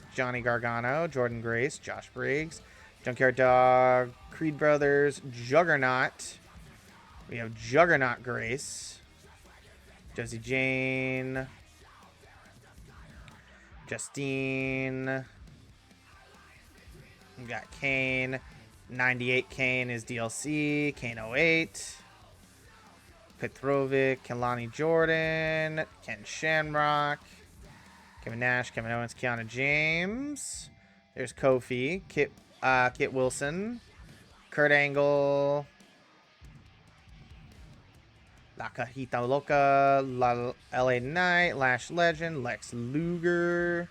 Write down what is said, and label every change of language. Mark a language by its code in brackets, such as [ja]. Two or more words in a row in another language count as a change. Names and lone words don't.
[en] Johnny Gargano, Jordan Grace, Josh Briggs, Junkyard Dog, Creed Brothers, Juggernaut. We have Juggernaut Grace, Josie Jane, Justine. We got Kane. 98 Kane is DLC. Kane 08. Petrovic, Kelani Jordan, Ken Shamrock, Kevin Nash, Kevin Owens, Kiana James. There's Kofi, Kit Wilson, Kurt Angle, La Cajita Loca, LA Knight, Lash Legend, Lex Luger.